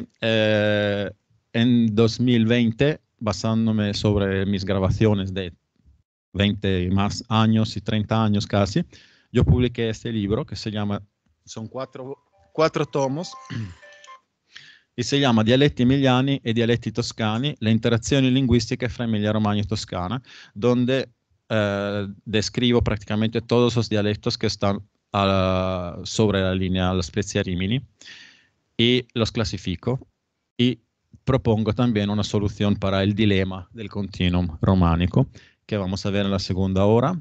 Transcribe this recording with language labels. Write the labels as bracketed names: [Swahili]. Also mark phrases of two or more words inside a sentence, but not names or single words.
[Spanish] En 2020, basándome sobre mis grabaciones de 20 y más años y 30 años casi, yo publiqué este libro que se llama, son cuatro tomos, y se llama Dialetti emiliani e dialetti toscani, le interazioni linguistiche fra Emilia Romagna y Toscana, donde describo prácticamente todos los dialectos que están sobre la línea La Spezia-Rimini y los clasifico y propongo también una solución para el dilema del continuum románico que vamos a ver en la segunda hora.